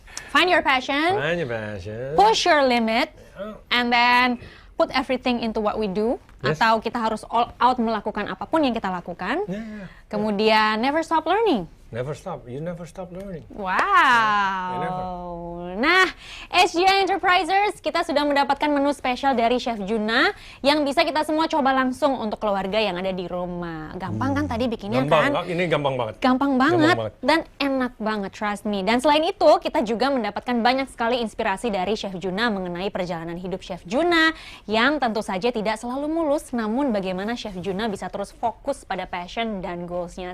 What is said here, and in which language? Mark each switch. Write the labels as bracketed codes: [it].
[en] Find your passion, push your limit, and then put everything into what we do. [id] Atau kita harus all out melakukan apapun yang kita lakukan. Kemudian [en] never stop learning. Never stop, you never stop learning. Wow. [id] Nah, HDI Enterprisers, kita sudah mendapatkan menu spesial dari Chef Juna yang bisa kita semua coba langsung untuk keluarga yang ada di rumah. Gampang kan tadi bikinnya kan? Ini gampang banget. Gampang banget dan enak banget, [en] trust me. [id] Dan selain itu, kita juga mendapatkan banyak sekali inspirasi dari Chef Juna mengenai perjalanan hidup Chef Juna yang tentu saja tidak selalu mulus, namun bagaimana Chef Juna bisa terus fokus pada passion dan goals-nya.